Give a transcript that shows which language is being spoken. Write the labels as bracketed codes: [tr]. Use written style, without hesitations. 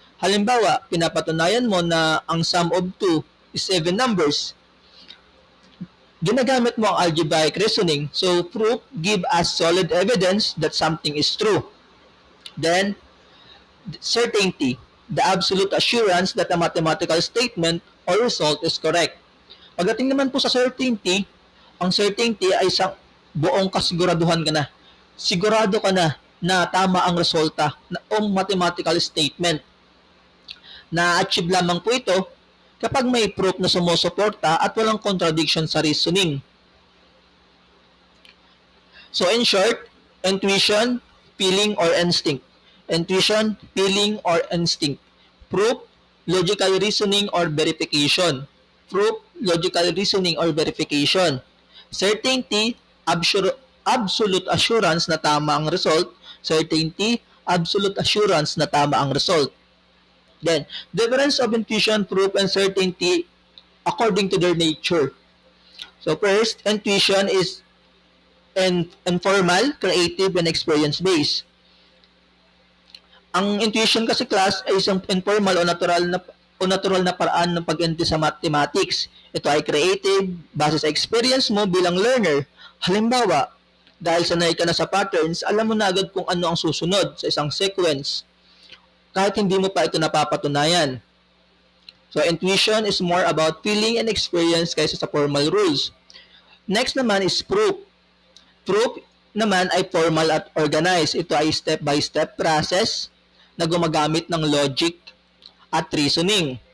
[tl] Halimbawa, pinapatunayan mo na ang [en] sum of 2 is 7 numbers. [tl] Ginagamit mo ang [en] algebraic reasoning, so proof give us solid evidence that something is true. Then, certainty, the absolute assurance that a mathematical statement or result is correct. [tl] Pagdating naman po sa certainty, ang certainty ay isang buong kasiguraduhan ka na. Sigurado ka na tama ang resulta ng mathematical statement. Na-achieve lamang po ito kapag may proof na sumusuporta at walang contradiction sa reasoning. [en] So in short, intuition, feeling, or instinct. Intuition, feeling, or instinct. Proof, logical reasoning or verification. Proof, logical reasoning or verification. Certainty, absolute assurance [tl] na tama ang [en] result. Certainty, absolute assurance [tl] na tama ang [en] result. Then, difference of intuition, proof, and certainty according to their nature. So first, intuition is informal, creative, and experience-based. [tl] Ang intuition kasi class ay isang informal o natural na paraan ng pag-intindi sa mathematics. Ito ay creative, base sa experience mo bilang learner. Halimbawa, dahil sanay ka na sa patterns, alam mo na agad kung ano ang susunod sa isang sequence. Kahit hindi mo pa ito napapatunayan. [en] So, intuition is more about feeling and experience [tl] kaysa sa [en] formal rules. Next naman is proof. Proof naman ay formal at organized. [tl] Ito ay step-by-step process na gumagamit ng logic at reasoning.